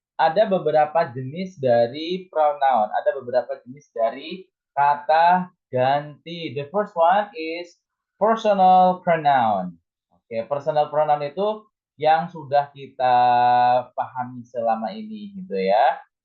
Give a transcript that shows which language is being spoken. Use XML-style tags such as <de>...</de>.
<id>Ada beberapa jenis dari pronoun. Ada beberapa jenis dari kata ganti.</id> <en>The first one is personal pronoun.</en> <id>Oke, personal pronoun itu yang sudah kita pahami selama ini gitu ya.</id>